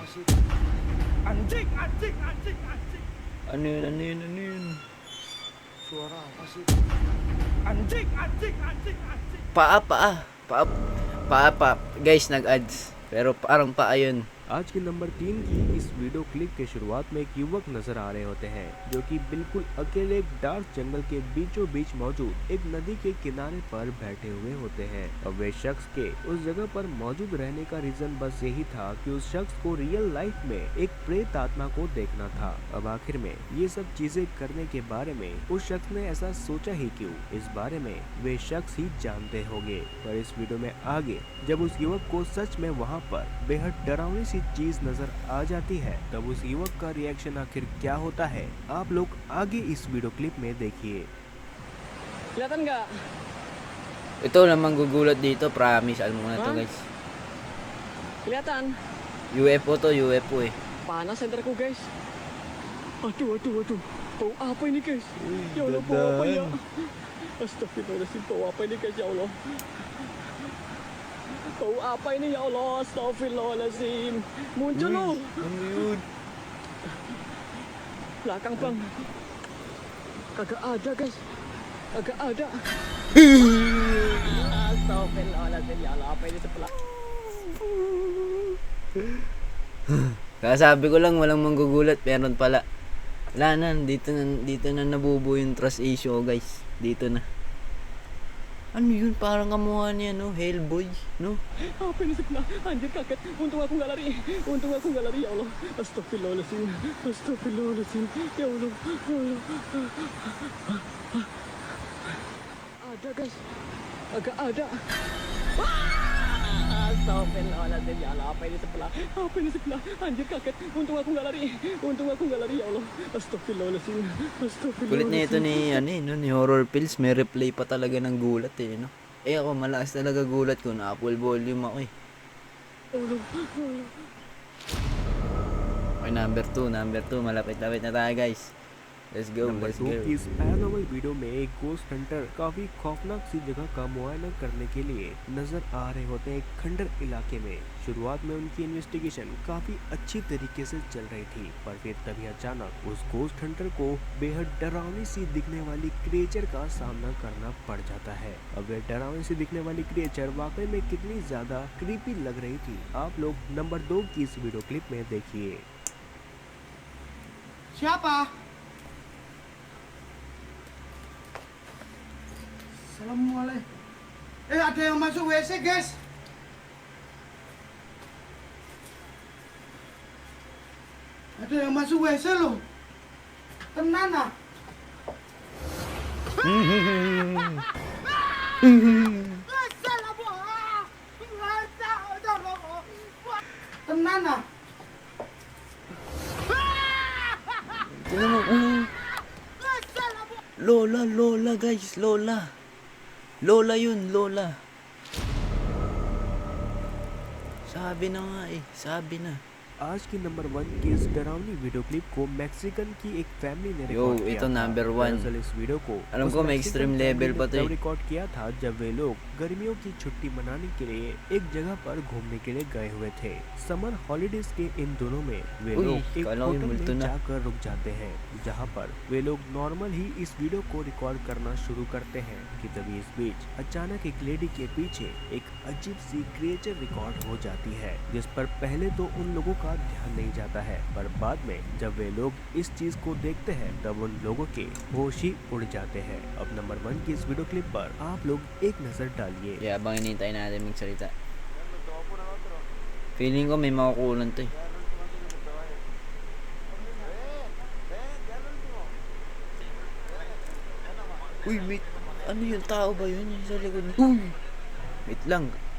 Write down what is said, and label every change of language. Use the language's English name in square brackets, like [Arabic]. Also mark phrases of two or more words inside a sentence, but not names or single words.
[Indonesian] Anjing, anjing, anjing, anjing. [Filipino] Ano yun, ano yun, ano yun? [Indonesian] Suara apa sih? Anjing, anjing, anjing, anjing. [Filipino] Paa. Guys, nag-ads. Pero parang paa yun. [Hindi] आज के नंबर 3 की इस [English] video clip [Hindi] के शुरुआत में एक युवक नजर आ रहे होते हैं, जो कि बिल्कुल अकेले एक डार्क जंगल के बीचों बीच मौजूद एक नदी के किनारे पर बैठे हुए होते हैं। अब वे शख्स के उस जगह पर मौजूद रहने का रीजन बस यही था कि उस शख्स को [English] real life [Hindi] में एक प्रेत आत्मा को देखना था। अब आखिर में ये सब चीजें करने के बारे में उस शख्स ने ऐसा सोचा ही क्यों, इस बारे में वे शख्स ही जानते होंगे। पर इस वीडियो में आगे जब उस युवक को सच में वहाँ पर बेहद डरावनी सी चीज नजर आ जाती है, तब उस युवक का रिएक्शन आखिर क्या होता है, आप लोग आगे इस [English] video clip [Hindi] में देखिए। [Indonesian] Kelihatan nggak? [Filipino] Ito namang gugulat dito, promise. Alam mo na to, Huh? guys. [Indonesian] Kelihatan? [Filipino] UFO to, UFO eh. [Indonesian] Panas senterku guys. Aduh, aduh, aduh. Bau apa ini guys? Ya Allah, bau apa ya? Astagfirullahaladzim, bau apa ini guys, ya Allah? Bau apa ini ya Allah? Astagfirullahaladzim. Muncul loh. [Filipino] Ano yun? [Indonesian] Belakang bang. Kagak ada guys. Kagak ada. Astagfirullahaladzim, ya Allah, apa ini sebelah? [Filipino] Kasabi ko lang, walang manggugulat. Meron pala. Wala na, dito na nabubuo yung [English] trust issue, [Filipino] guys. Dito na. Ano yun? Parang kamuha niya, no? Hellboy, no? [Indonesian] Apa ini sebelah? Anjir kaget. Untung aku nggak lari. Untung aku nggak lari ya Allah. Astagfirullahaladzim. Astagfirullahaladzim. Ya Allah. Ya Allah. Ada guys. agak ada. Astagfirullahaladzim, ya Allah, apa ini sebelah? Apa ini sebelah? Anjir, kaget. Untung aku nggak lari. Untung aku nggak lari, ya Allah. Astagfirullahaladzim. [Filipino] Kulit na ito ni, ano eh, no, ni Horror Pills. May replay pa talaga ng gulat eh, no? Eh ako, malakas talaga gulat ko. Na [English] full volume [Filipino] ako eh. Okay, number 2. Malapit-lapit na tayo, guys. [English] Let's go, [Hindi] नंबर [English] let's [Hindi] 2 [English] go. [Hindi] की इस पैरानॉर्मल वीडियो में एक [English] ghost hunter [Hindi] काफी खौफनाक सी जगह का मुआयना करने के लिए नजर आ रहे होते हैं एक खंडर इलाके में। शुरुआत में उनकी इन्वेस्टिगेशन काफी अच्छी तरीके से चल रही थी, पर फिर तभी अचानक उस [English] ghost hunter [Hindi] को बेहद डरावनी सी दिखने वाली क्रिएचर का सामना करना पड़ जाता है। अब यह डरावनी सी दिखने वाली क्रिएचर वाकई में कितनी ज्यादा क्रीपी लग रही थी, आप लोग नंबर 2 की इस [English] video clip [Hindi] में देखिए। [Indonesian] Siapa? Assalamualaikum. Ada yang [English] masuk WC, [Indonesian] guys. Ada yang masuk WC loh. [Javanese] Tenan ah. Tenan ah. [Filipino] Tingnan mo, Lola, guys, Lola. Lola yun, Lola. Sabi na nga eh, sabi na. [Hindi] आज की नंबर 1 की इस डरावनी [English] video clip [Hindi] को मैक्सिकन की एक फैमिली ने [Filipino] Yo, [Hindi] रिकॉर्ड किया [Filipino] ito [Hindi] था। [Filipino] number 1. [Hindi] दरअसल इस वीडियो को [Filipino] Alam [Hindi] उस [Filipino] ko may [Hindi] मैक्सिकन [Filipino] extreme [Hindi] फैमिली [Filipino] level [Hindi] ने [Filipino] pa to [Hindi] तब [Filipino] eh. [Hindi] रिकॉर्ड किया था जब वे लोग गर्मियों की छुट्टी मनाने के लिए एक जगह पर घूमने के लिए गए हुए थे। [English] summer holidays [Hindi] के इन दिनों में वे [Filipino] उई, [Hindi] लोग एक काला हुई होटल मुल्तु में ना। जाकर रुक जाते हैं, जहाँ पर वे लोग नॉर्मल ही इस वीडियो को रिकॉर्ड करना शुरू करते हैं कि तभी इस बीच अचानक एक लेडी के पीछे एक अजीब सी क्रिएचर रिकॉर्ड हो जाती है, जिस पर पहले तो उन लोगों का ध्यान नहीं जाता है, पर बाद में जब वे लोग इस चीज को देखते हैं तब उन लोगों के होश ही उड़ जाते हैं। अब नंबर 1 की इस [English] video clip [Hindi] पर आप लोग एक नजर डालिए। [Filipino] Yeah, habang hinihintay natin magsalita. Feeling ko may makukulan to eh. Uy, wait. Ano yung tao ba yun? Yung sa likod. Uy! Wait lang.